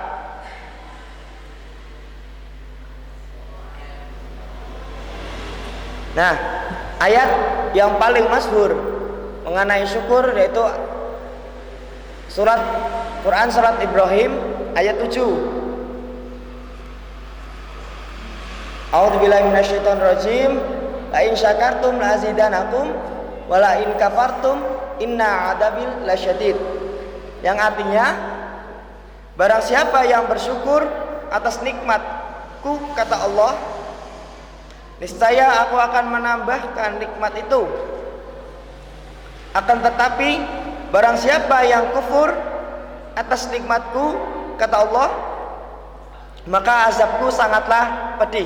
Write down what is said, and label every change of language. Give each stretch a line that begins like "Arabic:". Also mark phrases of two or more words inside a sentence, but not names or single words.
Indonesian: Nah, ayat yang paling masyhur mengenai syukur yaitu Quran surat Ibrahim ayat 7.
Arabic: أعوذ بالله من الشيطان الرجيم. لئن شكرتم لأزيدنكم ولئن كفرتم إن عذابي لشديد.
Indonesian: Yang artinya, barang siapa yang bersyukur atas nikmatku, kata Allah, niscaya aku akan menambahkan nikmat itu. Akan tetapi barang siapa yang kufur atas nikmatku, kata Allah, maka azabku sangatlah pedih.